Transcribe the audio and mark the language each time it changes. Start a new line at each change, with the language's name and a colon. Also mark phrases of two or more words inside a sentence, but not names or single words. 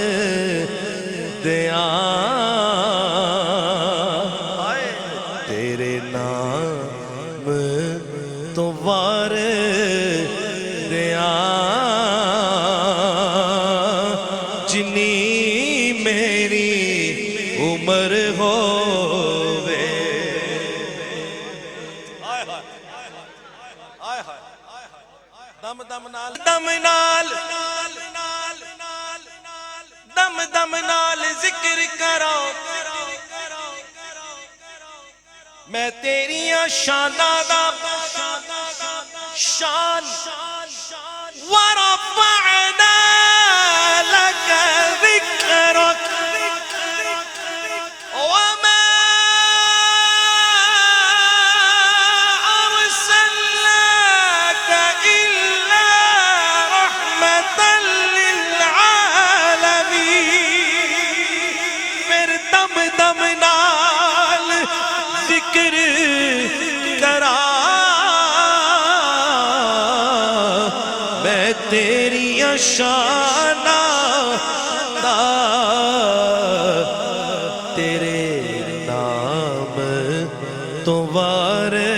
Punjabi: دیاں تیرے نام تو وار دیاں جنی میری عمر ہووے دم دم نال دم نال دم دم نال ذکر کرو میں تیریاں شاناں دا شان
Arabic: ورفعنا لك ذکرک وما أرسلناك إلا رحمة للعالمين
Punjabi: پھر دم دم نال ذکر کرا میں تیری شانہ تیرے نام تو وار